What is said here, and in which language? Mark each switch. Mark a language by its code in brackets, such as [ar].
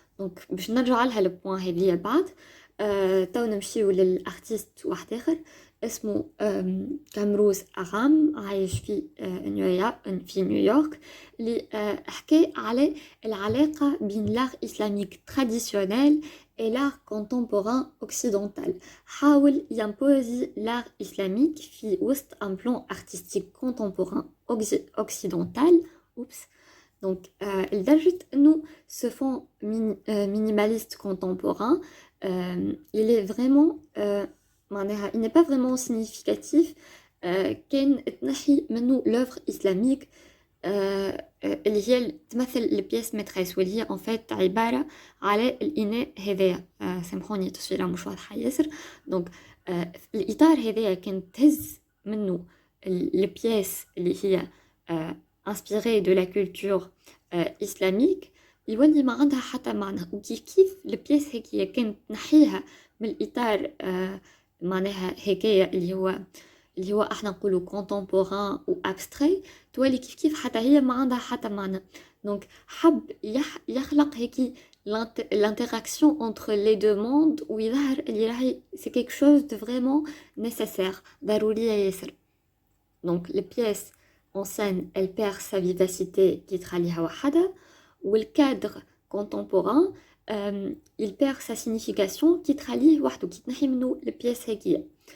[ar] donc باش نرجع لها البوان هذيا بعد. تو نمشيو للارتيست واحد اخر اسمه كامروز أغام، عايش في نيويورك، اللي حكى على العلاقة بين لار إسلاميك تراديسيونيل [fr] et l'art contemporain occidental. [ar] حاول يمبوزي لار إسلاميك في وسط [fr] un plan artistique contemporain occidental. donc لدرجة انه ce fond minimaliste contemporain il est vraiment [ar] معناها [fr] il n'est pas vraiment significatif. [ar] كان تنحي منه [fr] l'œuvre islamique [ar] اللي هي تمثل البياس ماتريس، واللي هي en fait عبارة على الإناء هذايا. سامحوني التصويرة مش واضحة ياسر. donc الإطار هذايا كان تهز منه البياس اللي هي [fr] inspirée de la culture islamique، [ar] يولي ما عندها حتى معنى. وكيف البياس هيك كانت نحيها من الإطار معناها هكايا اللي هو احنا نقولوا contemporain و abstrait، تولي كيف حتى هي ما عندها حتى معنى. دونك حب يخلق هيك [fr] l'interaction entre les deux mondes، ويظهر اللي راهي c'est quelque chose de vraiment nécessaire، [ar] ضرورية ياسر. [fr] donc les pièces en scène elle perd sa vivacité [ar] كي تخليها وحدها، والكادر [fr] contemporain il perd sa signification [ar] كي تخليه وحده، كي تنحي منه البياس هكيا.